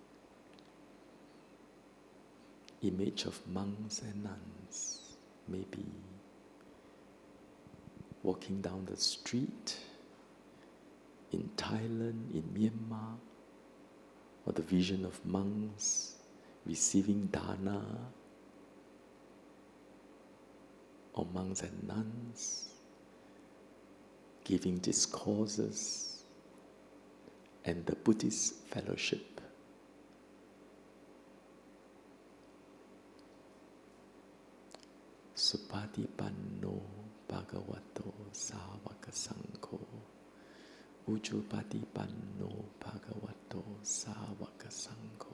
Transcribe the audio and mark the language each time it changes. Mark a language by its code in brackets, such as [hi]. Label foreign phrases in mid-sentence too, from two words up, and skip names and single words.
[en] Image of monks and nuns, maybe walking down the street in Thailand, in Myanmar, or the vision of monks receiving dana, or monks and nuns giving discourses, and the Buddhist fellowship. [pi] Supatipanno Bhagavato Sāvaka Saṅgho Ujjupatipanno Bhagavato Sāvaka Saṅgho